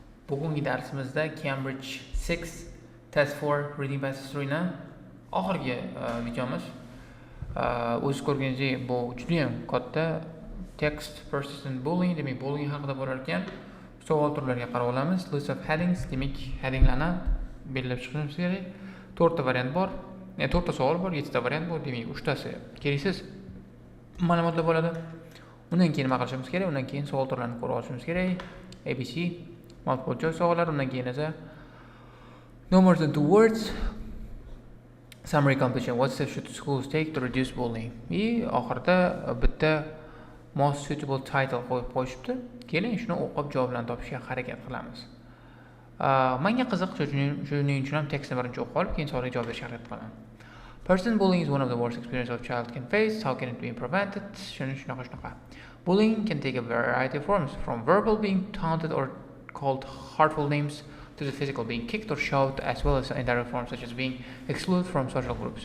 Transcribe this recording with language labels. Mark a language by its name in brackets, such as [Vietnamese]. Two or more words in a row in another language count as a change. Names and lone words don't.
[Uzbek] Bugungi darsimizda Cambridge 6 Test 4 Reading Passage 3 ni oxirgi videomiz. O'z ko'rganingizdek, bu juda ham katta text [English] persistent bullying, [Uzbek] demak bullying haqida bo'lar ekan. Savol turlariga qarab olamiz. [English] List of headings, [Uzbek] demak headinglarni belgilab chiqishimiz kerak. 4 ta variant bor. 4 ta savol bor, 7 ta variant bor, demak 3 tasi keraksiz ma'lumotlar bo'ladi. Undan keyin nima qilishimiz kerak? Undan keyin savol turlarini ko'rib olishimiz kerak. [English] ABC multiple choice [Uzbek] savollar, undan keyin esa [English] no more than 2 words summary completion. What steps should schools take to reduce bullying? [Uzbek] Oxirida bitta [English] most suitable title [Uzbek] qo'yib qo'yishibdi. Keling shuni o'qib javoblarni topishga harakat qilamiz. Menga qiziq, shuning uchun ham tekstni birinchi o'qib olib, keyin savolga javob berishga harakat qilaman. [English] Persistent bullying is one of the worst experiences a child can face. How can it be prevented? Shunaqa. Bullying can take a variety of forms, from verbal, being taunted or called hurtful names, to the physical, being kicked or shoved, as well as indirect forms such as being excluded from social groups.